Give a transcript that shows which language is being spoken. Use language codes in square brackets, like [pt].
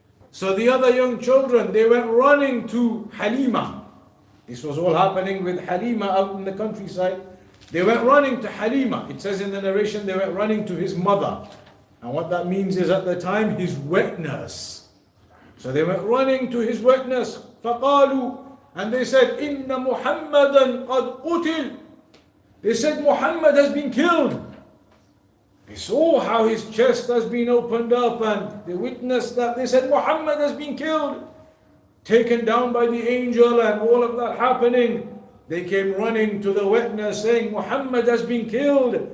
[en] So the other young children, they went running to Halima. This was all happening with Halima out in the countryside. They went running to Halima. It says in the narration, they went running to his mother. And what that means is at the time, his wet nurse. So they went running to his wet nurse. [ar] فَقَالُوا, [en] and they said, [ar] إِنَّ مُحَمَّدًا قَدْ قُتِلْ. [en] They said, Muhammad has been killed. They saw how his chest has been opened up, and they witnessed that. They said, Muhammad has been killed, taken down by the angel, and all of that happening. They came running to the witness saying, Muhammad has been killed.